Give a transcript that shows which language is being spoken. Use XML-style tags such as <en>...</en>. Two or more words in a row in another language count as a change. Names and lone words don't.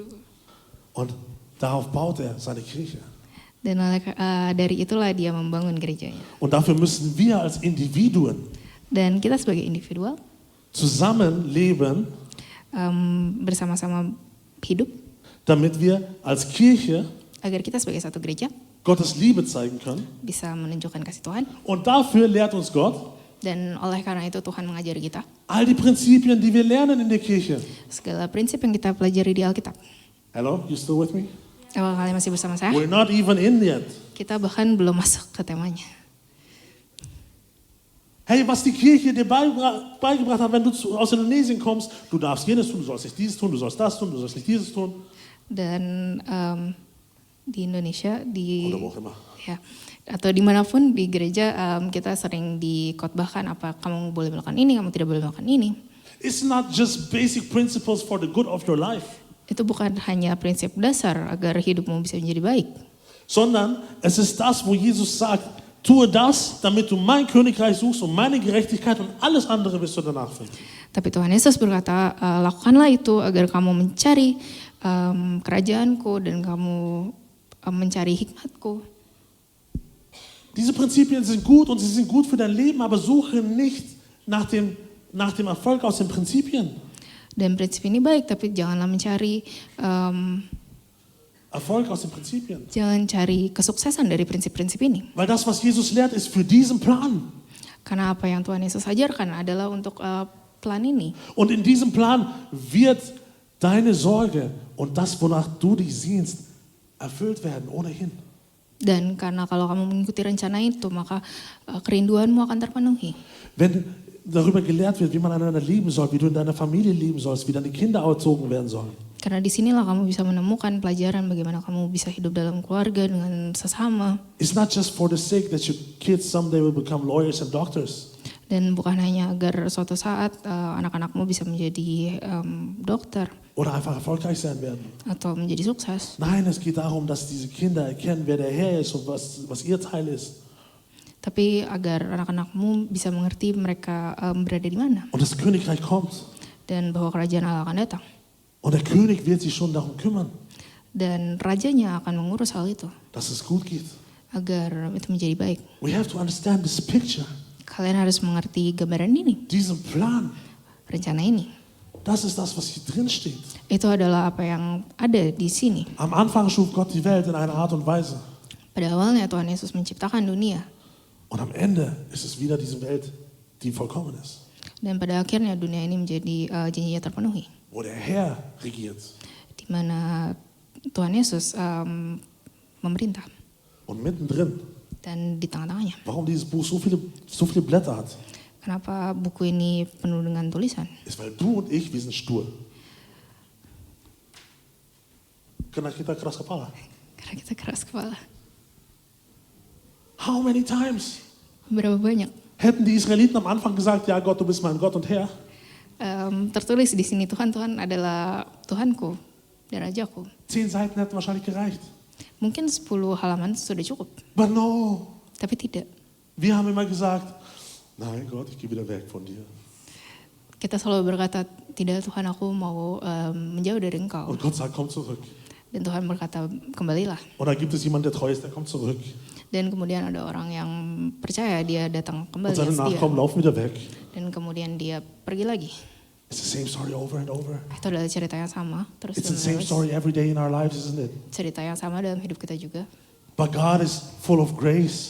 <de>Und darauf baut er seine Kirche.</de> <id>Dan dari itulah dia membangun gerejanya.</id> <de>Und dafür müssen wir als Individuen</de> <id>Dan kita sebagai individual</id> <de>zusammenleben,</de> <id>bersama-sama hidup</id> <de>damit wir als Kirche</de> <id>agar kita sebagai satu gereja</id> <de>Gottes Liebe zeigen können.</de> <id>bisa menunjukkan kasih Tuhan.</id> <de>Und dafür lehrt uns Gott</de> <id>Dan oleh karena itu Tuhan mengajari kita</id> <de>all die Prinzipien, die wir lernen in der Kirche.</de> <id>segala prinsip yang kita pelajari di Alkitab.</id> <en>Hello, you still with me?</en> <id>Apakah kalian masih bersama saya?</id> <en>We're not even in yet.</en> <id>Kita bahkan belum masuk ke temanya.</id> <de>Hey, was die Kirche dir beigebracht hat, wenn du aus Indonesien kommst, du darfst jenes tun, du sollst nicht dieses tun, du sollst das tun, du sollst nicht dieses tun.</de> <id>Dan di Indonesia,</id> <de>Oder wo auch immer.</de> <id>ya, atau dimanapun di gereja kita sering dikotbahkan apa kamu boleh melakukan ini, kamu tidak boleh melakukan ini.</id> <en>It's not just basic principles for the good of your life,</en> <id>Itu bukan hanya prinsip dasar agar hidupmu bisa menjadi baik.</id> <de>sondern es ist das, wo Jesus sagt, tue das, damit du mein Königreich suchst und meine Gerechtigkeit und alles andere wirst du danach finden.</de> <id>Tapi Tuhan Yesus berkata, lakukanlah itu agar kamu mencari kerajaanku dan kamu mencari hikmatku.</id> <de>Diese Prinzipien sind gut und sie sind gut für dein Leben, aber suche nicht nach dem Erfolg aus den Prinzipien.</de> <id>Dan prinsip ini baik, tapi janganlah mencari</id> <de>Erfolg aus den Prinzipien.</de> <id>jangan cari kesuksesan dari prinsip-prinsip ini.</id> <de>Weil das, was Jesus lehrt, ist für diesen Plan.</de> <id>Karena apa yang Tuhan Yesus ajarkan adalah untuk plan ini.</id> <de>Und in diesem Plan wird deine Sorge und das, wonach du dich sehnst, erfüllt werden ohnehin.</de> <id>Dan karena kalau kamu mengikuti rencana itu, maka kerinduanmu akan terpenuhi.</id> <de>Wenn darüber gelehrt wird, wie man einander lieben soll, wie du in deiner Familie leben sollst, wie deine Kinder erzogen werden sollen.</de> <id>Karena disinilah kamu bisa menemukan pelajaran bagaimana kamu bisa hidup dalam keluarga dengan sesama.</id> <en>It's not just for the sake that your kids someday will become lawyers and doctors.</en> <id>Dan bukan hanya agar suatu saat anak-anakmu bisa menjadi dokter</id> <de>Oder einfach erfolgreich sein werden.</de> <id>atau menjadi sukses.</id> <de>Nein, es geht darum, dass diese Kinder erkennen, wer der Herr ist und was ihr Teil ist.</de> <id>Tapi agar anak-anakmu bisa mengerti mereka berada di mana.</id> <de>Und das Königreich kommt.</de> <id>Dan bahwa kerajaan Allah akan datang.</id> <de>Und der König wird sich schon darum kümmern,</de> <id>Dan rajanya akan mengurus hal itu.</id> <de>dass es gut geht.</de> <id>Agar itu menjadi baik.</id> <en>We have to understand this picture,</en> <id>Kalian harus mengerti gambaran ini.</id> <de>diesen Plan.</de> <id>Rencana ini.</id> <de>Das ist das, was hier drin steht.</de> <id>Itu adalah apa yang ada di sini.</id> <de>Am Anfang schuf Gott die Welt in einer Art und Weise.</de> <id>Pada awalnya Tuhan Yesus menciptakan dunia.</id> <de>Und am Ende ist es wieder diese Welt, die vollkommen ist.</de> <id>Dan pada akhirnya dunia ini menjadi janjinya terpenuhi.</id> <de>Wo der Herr regiert.</de> <id>Di mana Tuhan Yesus memerintah.</id> <de>Und mittendrin,</de> <id>Dan di tengah-tengahnya.</id> <de>warum dieses Buch so viele Blätter hat,</de> <id>Kenapa buku ini penuh dengan tulisan?</id> <de>ist, weil du und ich, wir sind stur.</de> <id>Karena kita keras kepala. Karena kita keras kepala.</id> <en>How many times</en> <id>Berapa banyak?</id> <de>hätten die Israeliten am Anfang gesagt, ja Gott, du bist mein Gott und Herr.</de> <id>Tertulis di sini Tuhan adalah Tuhanku dan Rajaku.</id> <de>10 Seiten hätten wahrscheinlich gereicht.</de> <id>Mungkin 10 halaman sudah cukup.</id> <en>But no,</en> <id>Tapi tidak.</id> <de>wir haben immer gesagt, nein Gott, ich gehe wieder weg von dir.</de> <id>Kita selalu berkata, tidak Tuhan, aku mau menjauh dari Engkau.</id> <de>Und Gott sagt, komm zurück.</de> <id>Dan Tuhan berkata, kembalilah.</id> <de>Und da gibt es jemanden, der treu ist, der kommt zurück.</de> <id>Dan kemudian ada orang yang percaya, dia datang</id> <de>Und</de> <id>kembali,</id> <de>seine</de> <id>setia.</id> <de>Nachkommen laufen wieder weg.</de> <id>Dan kemudian dia pergi lagi.</id> <en>It's the same story over and over.</en> <id>Itu adalah cerita yang sama, terus</id> <en>It's the same</en> <id>menerus.</id> <en>story every day in our lives, isn't it?</en> <id>Cerita yang sama dalam hidup kita juga.</id> <en>But God is full of grace,</en>